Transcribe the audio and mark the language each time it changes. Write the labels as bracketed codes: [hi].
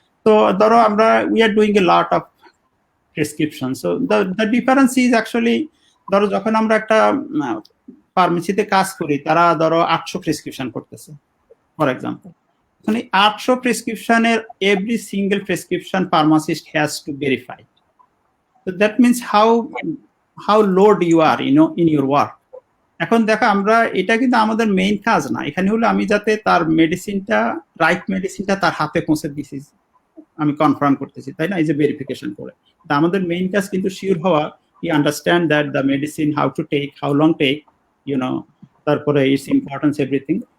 [bn] তো ধরো আমরা [en] We are doing a lot of prescription. So the difference is actually, [bn] ধরো যখন আমরা একটা ফার্মেসিতে কাজ করি, তারা ধরো 800 প্রেসক্রিপশন করতেছে [en] For example. [bn] মানে 800 প্রেসক্রিপশনের [en] Every single prescription pharmacist has to verify. So that means how load you are, you know, in your work. [bn] এখন দেখো আমরা এটা কিন্তু আমাদের মেইন কাজ না, এখানে হলো আমি যাতে তার মেডিসিনটা, রাইট মেডিসিনটা তার হাতে পৌঁছে দিছি আমি কনফার্ম করতেছি, তাই না? এই যে ভেরিফিকেশন করে, আমাদের মেইন কাজ কিন্তু শিওর হওয়া, [en] I understand that the medicine how to take, how long take, you know, [bn] তারপরে [en] Its importance everything.